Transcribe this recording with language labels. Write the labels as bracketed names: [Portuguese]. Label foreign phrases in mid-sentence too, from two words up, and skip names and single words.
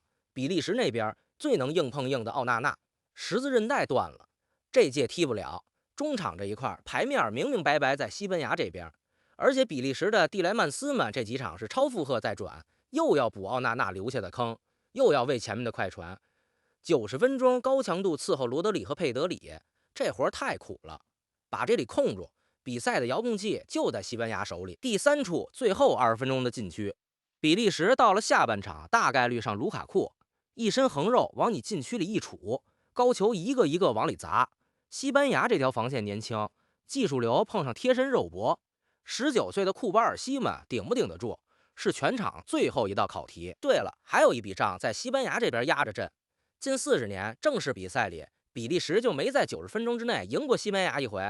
[Chinese] 比利時那邊最能硬碰硬的奧納納，十字韌帶斷了，這屆踢不了。中場這一塊牌面明明白白在西班牙這邊，而且比利時的蒂萊曼斯們這幾場是超負荷再轉，又要補奧納納留下的坑，又要為前面的快傳。90分鐘高強度伺候羅德里和佩德里，這活太苦了。把這裡控住， 比賽的遙控器就在西班牙手里。第3處最後20分鐘的禁区，比利时到了下半場大概率上卢卡庫，一身横肉往你禁区裡一杵，高球一个一个往裡砸。西班牙这条防线年輕，技術流碰上貼身肉搏，19歲的庫巴爾西們頂不頂得住，是全場最後一道考題。對了，還有一筆賬在西班牙這邊壓着陣。近40年正式比賽裡，比利時就沒在90分鐘之內贏過西班牙一回。